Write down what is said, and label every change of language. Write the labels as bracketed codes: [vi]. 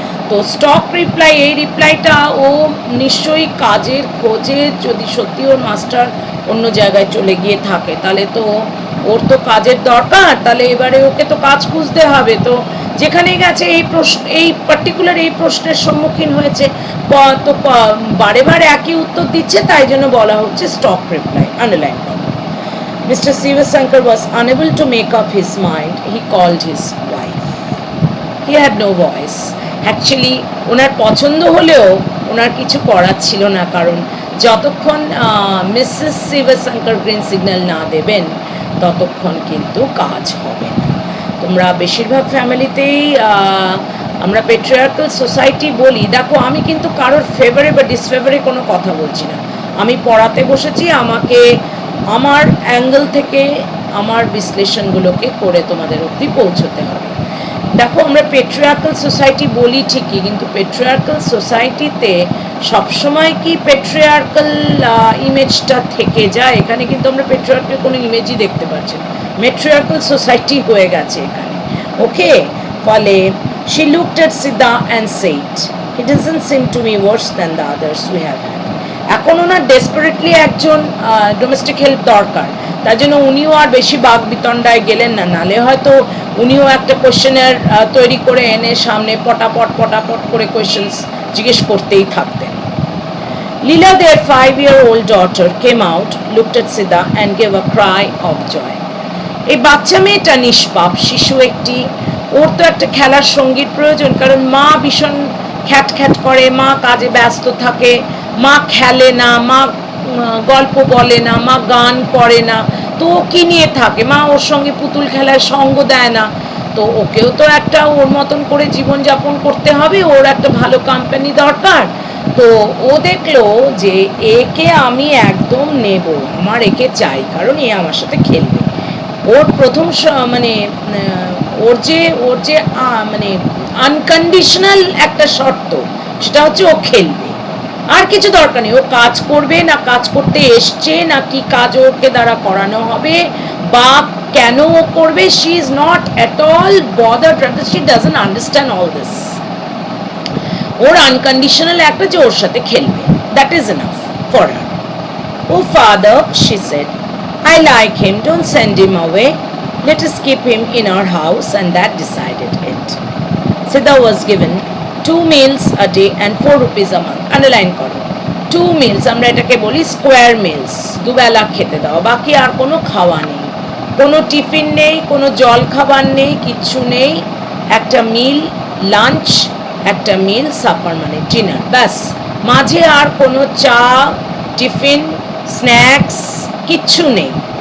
[bn] তো stock reply, এই রিপ্লাইটা ও নিশ্চয়ই কাজের খোঁজে, যদি সত্যি ওর মাস্টার অন্য জায়গায় চলে গিয়ে থাকে তাহলে তো ওর তো কাজের দরকার, তাহলে এবারে ওকে তো কাজ খুঁজতে হবে। তো যেখানে গেছে এই প্রশ্ন, এই পার্টিকুলার এই প্রশ্নের সম্মুখীন হয়েছে, তো বারে বারে একই উত্তর দিচ্ছে, তাই জন্য বলা হচ্ছে স্টক রিপ্লাই। আন্ডারলাইন করো। Mr. [en] Sivasankar was unable to make up his mind. He called his wife. He had no voice. [bn] Actually, ওনার পছন্দ হলেও ওনার কিছু করার ছিল না, কারণ যতক্ষণ মিসেস শিবশঙ্কর গ্রিন সিগন্যাল না দেবেন ততক্ষণ কিন্তু কাজ হবে না। তোমরা বেশিরভাগ ফ্যামিলিতেই আমরা পেট্রিয়ার্কাল সোসাইটি বলি। দেখো, আমি কিন্তু কারোর ফেভারে বা ডিসফেভারে কোনো কথা বলছি না। আমি পড়াতে বসেছি, আমাকে আমার অ্যাঙ্গেল থেকে আমার বিশ্লেষণগুলোকে করে তোমাদের অবধি পৌঁছতে হবে। দেখো, আমরা পেট্রিয়ার্কাল সোসাইটি বলি ঠিকই, কিন্তু পেট্রিয়ার্কাল সোসাইটিতে সবসময় কি পেট্রিয়ার্কাল ইমেজটা থেকে যায়? এখানে কিন্তু আমরা পেট্রিয়ার্কাল কোনো ইমেজই দেখতে পাচ্ছি না, মেট্রিয়ার্কাল সোসাইটি হয়ে গেছে এখানে। ওকে, ফলে [en] she looked at Siddha and said, "He doesn't seem to me worse than the others we have had." [bn] এখন ওনার ডেসপারেটলি একজন ডোমেস্টিক হেল্প দরকার, তার জন্য উনিও আর বেশি বাক বিতণ্ডায় গেলেন না, নালে হয়তো উনিও একটা কোয়েশ্চেনের তৈরি করে এনে সামনে পটাপট করে কোয়েশ্চেন্স জিজ্ঞেস করতেই থাকতেন। [en] Leela, their 5-year-old daughter, came out, looked at Siddha and gave a cry of joy. [bn] এই বাচ্চা মেয়েটা নিষ্পাপ শিশু একটি, ওর তো একটা খেলার সঙ্গীর প্রয়োজন, কারণ মা ভীষণ খ্যাট করে, মা কাজে ব্যস্ত থাকে, মা খেলে না, মা গল্প বলে না, মা গান করে না, তো ও কি নিয়ে থাকে? মা ওর সঙ্গে পুতুল খেলায় সঙ্গ দেয় না, তো ওকেও তো একটা ওর মতন করে জীবনযাপন করতে হবে, ওর একটা ভালো কোম্পানি দরকার। তো ও দেখলো যে একে আমি একদম নেব, আমার একে চাই, কারণ এ আমার সাথে খেলবে। ওর প্রথম মানে ওর যে মানে আনকন্ডিশনাল একটা শর্ত, সেটা হচ্ছে ও খেলবে, আর কিছু দরকার নেই। ও কাজ করবে না, কাজ করতে এসছে না, কি কাজ ওকে দ্বারা করানো হবে বা কেন ও করবে, [en] She is not at all bothered, she doesn't understand all this. [bn] Or unconditional একটা যে ওর সাথে খেলবে, [en] That is enough for her. Oh father, she said, I like him, don't send him away. Let us keep him in our house, and that decided it. Siddha was given 2 meals a day and 4 rupees a month. [bn] Underline করো, 2 meals, আমরা এটাকে বলি square mills, দুবেলা খেতে দাও, বাকি আর কোনো খাওয়া নেই, কোনো টিফিন নেই, কোনো জল খাবার নেই, কিচ্ছু নেই। একটা মিল লাঞ্চ, একটা মিল সাপার মানে ডিনার, ব্যাস। মাঝে আর কোনো চা, টিফিন, স্ন্যাক্স কিচ্ছু নেই।